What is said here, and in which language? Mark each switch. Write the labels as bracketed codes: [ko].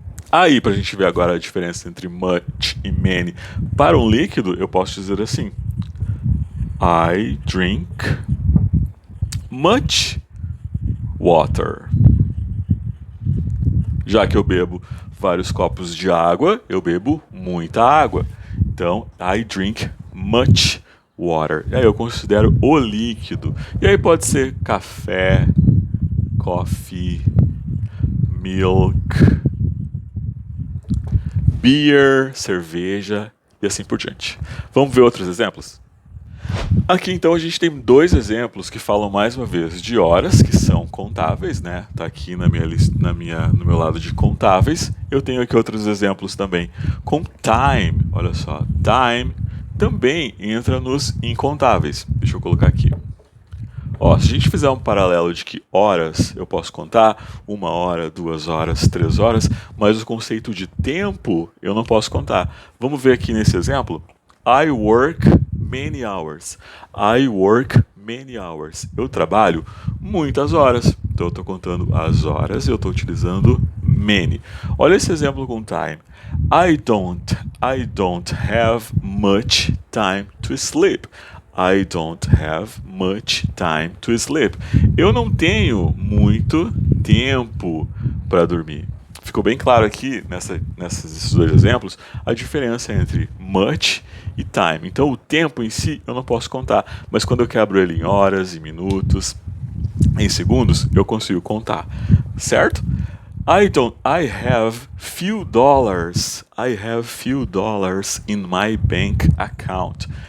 [pt] Aí, para a gente ver agora a diferença entre much e many para um líquido, eu posso dizer assim: [en] I drink much water. [pt] Já que eu bebo vários copos de água, eu bebo muita água. Então, [en] I drink much water. [pt] E aí eu considero o líquido. E aí pode ser café, coffee, milk, beer, cerveja e assim por diante. Vamos ver outros exemplos? Aqui então a gente tem dois exemplos que falam mais uma vez de horas, que são contáveis, né? Tá aqui na minha lista, no meu lado de contáveis. Eu tenho aqui outros exemplos também com time. Olha só, time também entra nos incontáveis. Deixa eu colocar aqui. Ó, se a gente fizer um paralelo de que horas eu posso contar, 1 hora, 2 horas, 3 horas, mas o conceito de tempo eu não posso contar. Vamos ver aqui nesse exemplo. [en] I work many hours. [pt] I work many hours. Eu trabalho muitas horas. Então eu estou contando as horas e eu estou utilizando many. Olha esse exemplo com time. [en] I don't have much time to sleep. I don't have much time to sleep. [pt] Eu não tenho muito tempo para dormir. Ficou bem claro aqui, nesses dois exemplos, a diferença entre much e time. Então, o tempo em si eu não posso contar, mas quando eu quebro ele em horas, em minutos, em segundos, eu consigo contar, certo? [en] I have few dollars. I have few dollars in my bank account.